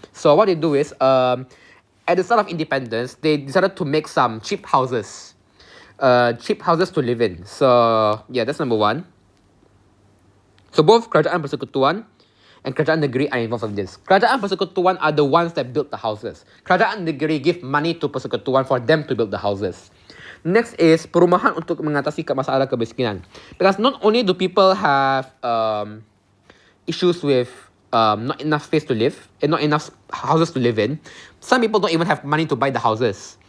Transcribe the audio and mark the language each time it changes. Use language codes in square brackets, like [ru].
[en] So what they do is, at the start of independence, they decided to make some cheap houses to live in. So yeah, that's number one. So both kerajaan persekutuan and kerajaan negeri are involved in this. Kerajaan persekutuan are the ones that built the houses. Kerajaan negeri give money to persekutuan for them to build the houses. Next is [ms] perumahan untuk mengatasi masalah kemiskinan. [en] Because not only do people have issues with not enough space to live and not enough houses to live in, some people don't even have money to buy the houses.